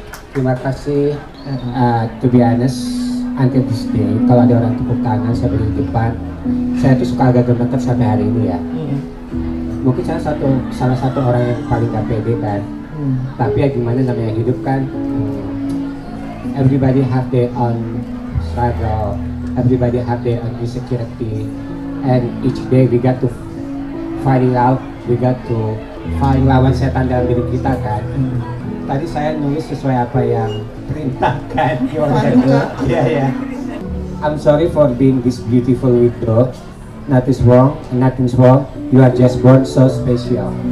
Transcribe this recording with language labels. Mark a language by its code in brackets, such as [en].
[id] Terima kasih. [en] To be honest, until this day, [id] kalau ada orang tepuk tangan saya berdiri di depan, saya tuh suka agak gemeter sampai hari ini ya. Mungkin saya salah satu orang yang paling gak pede kan. Tapi ya gimana, namanya hidup kan. [en] Everybody have their own struggle. Everybody have their own insecurity. And each day we got to find out, we got to find [id] lawan setan dalam diri kita kan. Tadi saya nulis sesuai apa yang perintahkan. Iya. [en] I'm sorry for being this beautiful widow. Nothing's wrong. You are just born so special.